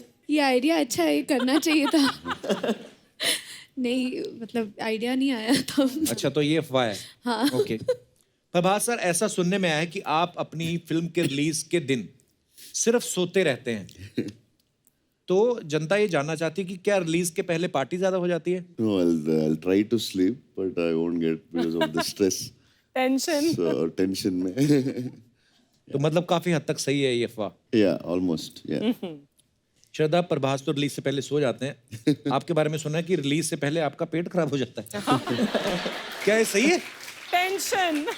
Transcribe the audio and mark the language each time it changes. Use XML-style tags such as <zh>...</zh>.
<hi>ये आइडिया अच्छा है, ये करना चाहिए था। नहीं, मतलब आइडिया नहीं आया था। अच्छा, तो ये अफवाह है। हाँ। ओके। प्रभास सर, ऐसा सुनने में आया है कि आप अपनी फिल्म के रिलीज के दिन सिर्फ सोते रहते हैं, तो जनता ये जानना चाहती है कि क्या रिलीज के पहले पार्टी ज्यादा हो जाती है?</hi> <en>No, I'll try to sleep, but I won't get because of the stress. Tension. So tension</en> <hi>में. तो मतलब काफी हद तक सही है ये अफवाह।</hi> <en>Yeah, almost. Yeah.</en> <hi>श्रद्धा, प्रभास तो रिलीज से पहले सो जाते हैं, आपके बारे में सुना है कि रिलीज से पहले आपका पेट खराब हो जाता है। क्या ये सही है?</hi> <en>Tension.</en>